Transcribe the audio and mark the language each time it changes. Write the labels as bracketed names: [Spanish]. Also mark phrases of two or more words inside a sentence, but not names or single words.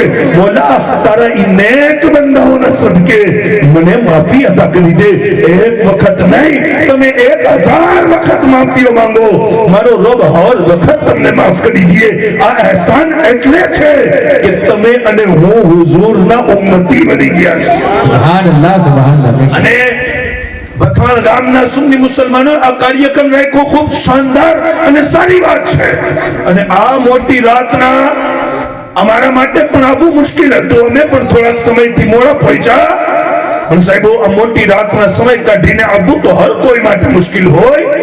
[Gujarati] મોલા, તારા ઈ નેક બંદાઓના સદકે મને માફી અદા કરી દે. એક વખત નહીં, તમે 1000 વખત માફીઓ માંગો, મારો રબ હર વખત તમને માફ કરી દે. આ અહેસાન એટલે છે કે તમે અને હું હુઝુરના ઉમ્મતી બની ગયા છે. [Arabic] سبحان الله، سبحان الله. [Gujarati] અને બથાણ ગામના સુન્ની મુસલમાનો આ કાર્યક્રમ રાખ્યો, ખૂબ શાનદાર અને સારી વાત છે. અને આ મોટી રાતના અમારા માટે પણ આવવું મુશ્કેલ હતું, અમે પણ થોડાક સમયથી મોડા પહોંચ્યા, પણ સાહેબો, આ મોટી રાતના સમય કાઢીને આવવું તો હર કોઈ માટે મુશ્કેલ હોય.